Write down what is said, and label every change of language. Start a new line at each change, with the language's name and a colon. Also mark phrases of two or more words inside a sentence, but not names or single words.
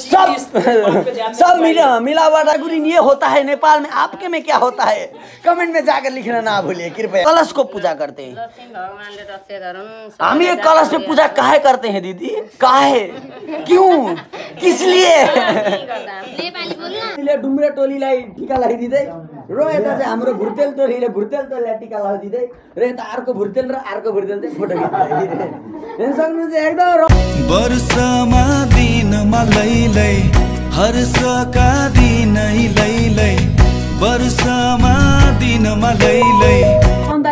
Hindi: सब मिलावट ये होता है नेपाल में। आपके में क्या होता है कमेंट में जाकर लिखना ना भूलिए कृपया। कलश को पूजा करते हैं हम। ये कलश में पूजा काहे करते हैं दीदी काहे क्यों किस लिए?
Nepali: डुम्रे टोलीलाई टिका लगाइदिँदै र यता चाहिँ हाम्रो भुर्तेल टोलीले भुर्तेल टोलीलाई टिका लगाइदिँदै र यता अर्को भुर्तेल र अर्को भुर्तेल चाहिँ फोटो खिच्दै हेर्न सक्नुहुन्छ एकदम। वर्षमा दिनमा लैलै हर्षका दिन लैलै वर्षमा दिनमा लैलै